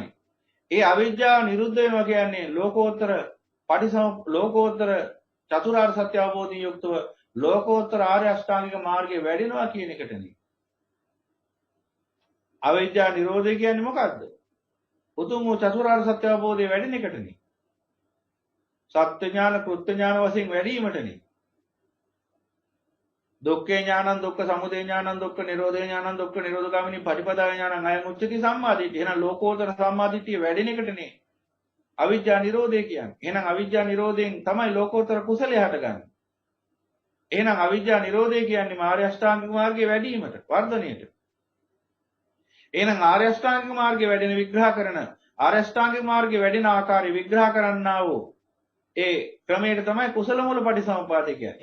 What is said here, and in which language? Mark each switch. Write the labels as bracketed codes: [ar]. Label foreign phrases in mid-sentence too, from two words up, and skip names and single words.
[si] ඒ අවිජ්ජා නිරුද්ධ වෙනවා කියන්නේ ලෝකෝත්තර චතුරාර්ය සත්‍ය අවබෝධයෙන් යුක්තව ලෝකෝත්තර ආර්ය අෂ්ටාංගික මාර්ගයේ වැඩෙනවා කියන එකටනේ. අවිජ්ජා නිරෝධය කියන්නේ මොකද්ද? උතුම් වූ චතුරාර්ය සත්‍ය අවබෝධයේ වැඩෙන එකටනේ. සත්‍ය ඥාන කෘත්‍ය ඥාන වශයෙන් වැඩිවීමටනේ. [pi] දුක්ඛේ ඥානං දුක්ඛ සමුදය ඥානං දුක්ඛ නිරෝධේ ඥානං දුක්ඛ නිරෝධගාමිනී පටිපදා ඥානං අයං උච්චති සම්මාදිට්ඨිය. [si] එහෙනම් ලෝකෝත්තර සම්මාදිට්ඨිය වැඩෙන එකටනේ අවිජ්ජා නිරෝධය කියන්නේ. එහෙනම් අවිජ්ජා නිරෝධයෙන් තමයි ලෝකෝත්තර කුසලය හටගන්නේ. එහෙනම් අවිජ්ජා නිරෝධය කියන්නේ ආර්ය අෂ්ටාංගික මාර්ගයේ වැඩිවීමට, වර්ධනයට. එහෙනම් ආර්ය අෂ්ටාංගික මාර්ගයේ වැඩෙන විග්‍රහ කරන ආර්ය අෂ්ටාංගික මාර්ගයේ වැඩෙන ආකාරය විග්‍රහ කරන්නා වූ ඒ ක්‍රමයට තමයි කුසල මූල පටිසම්පාදේ කියන්නේ.